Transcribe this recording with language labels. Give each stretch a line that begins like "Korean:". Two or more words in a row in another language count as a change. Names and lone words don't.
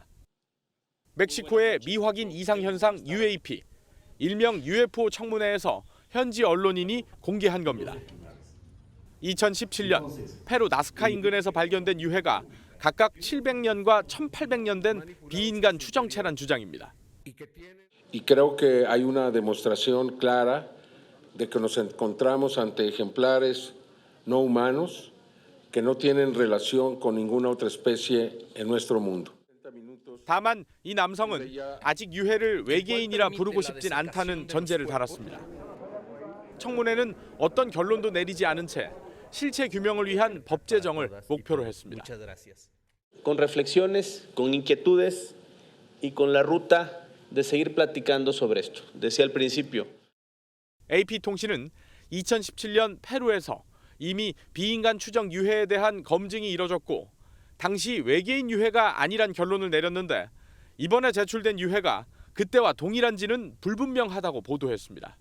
Korean: 멕시코의 미확인 이상 현상 UAP, 일명 UFO 청문회에서 현지 언론인이 공개한 겁니다. 2017년 페루 나스카 인근에서 발견된 유해가 각각 700년과 1800년 된 비인간 추정체란 주장입니다.
Spanish: Y creo que hay una demostración clara de que nos encontramos ante ejemplares no humanos que no tienen relación con ninguna otra especie en nuestro mundo.
Korean: 다만 이 남성은 아직 유해를 외계인이라 부르고 싶진 않다는 전제를 달았습니다. 청문회는 어떤 결론도 내리지 않은 채 실체 규명을 위한 법 제정을 목표로 했습니다.
Spanish: Con reflexiones, con inquietudes y con la ruta de seguir platicando sobre esto. Decía al principio.
Korean: AP통신은 2017년 페루에서 이미 비인간 추정 유해에 대한 검증이 이뤄졌고 당시 외계인 유해가 아니란 결론을 내렸는데 이번에 제출된 유해가 그때와 동일한지는 불분명하다고 보도했습니다.